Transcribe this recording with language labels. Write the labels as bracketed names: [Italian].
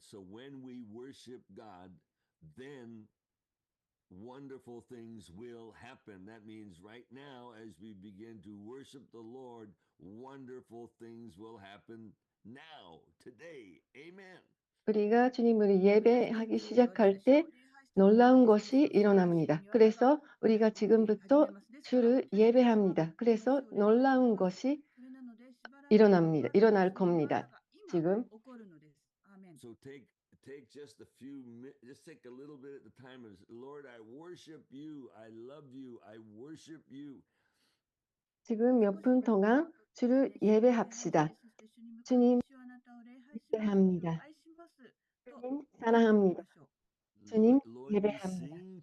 [English] So when we worship God, then wonderful things will happen. That means right now, as we begin to worship the Lord, wonderful things will happen now, today. Amen. [Korean] 우리가 주님을 예배하기 시작할 때 놀라운 것이 일어납니다. 그래서 우리가 지금부터 주를 예배합니다. 그래서 놀라운 것이 일어날 겁니다. 지금. [English] So take just take a little bit at a time and Lord, I worship you. I love you. I worship you. [Korean] 지금 몇 분 동안 주를 예배합시다. 주님 예배합니다. 주님 사랑합니다. 주님 예배합니다.